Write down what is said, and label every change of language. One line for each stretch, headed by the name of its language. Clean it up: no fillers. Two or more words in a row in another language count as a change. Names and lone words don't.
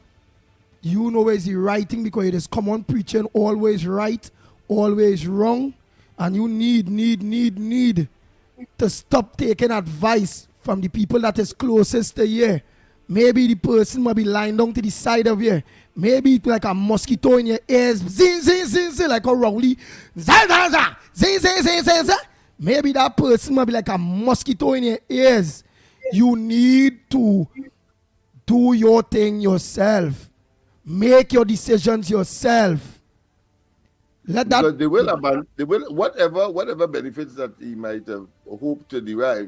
English: You know where's the right thing, because it is common preaching, always right, always wrong. And you need to stop taking advice from the people that is closest to you. Maybe the person might be lying down to the side of you. Maybe it's like a mosquito in your ears. Zing, zing, zing, zing, like a rowley. Zing, zing, zing, zing, zing, zing. Maybe that person might be like a mosquito in your ears. You need to do your thing yourself. Make your decisions yourself. Because they will whatever benefits that he might have hoped to derive.